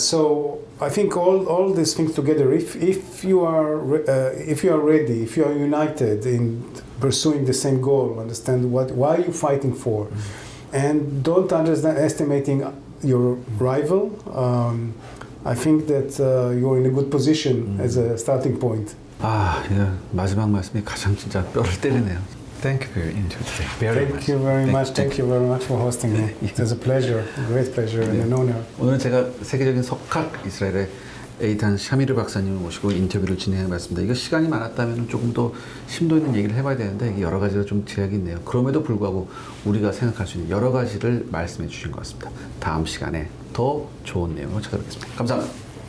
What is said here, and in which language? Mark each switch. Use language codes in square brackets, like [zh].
[en] So I think all these things together, if you are ready, if you are united in pursuing the same goal, understand why you're fighting for. And don't underestimating your rival. I think that you're in a good position as a starting point. [ko] 예, 마지막 말씀이 가장 진짜 뼈를 때리네요. [en] Thank you for your interview today. Very much. Thank you very much. Thank you very much for hosting me. It was a pleasure, a great pleasure, and an honor. [ko] 오늘 제가 세계적인 석학 이스라엘의 에이단 샤미르 박사님을 모시고 인터뷰를 진행해봤습니다. 이거 시간이 많았다면 조금 더 심도 있는 얘기를 해봐야 되는데 이게 여러 가지로 좀 제약이 있네요. 그럼에도 불구하고 우리가 생각할 수 있는 여러 가지를 말씀해 주신 것 같습니다. 다음 시간에 더 좋은 내용으로 찾아뵙겠습니다. 감사합니다.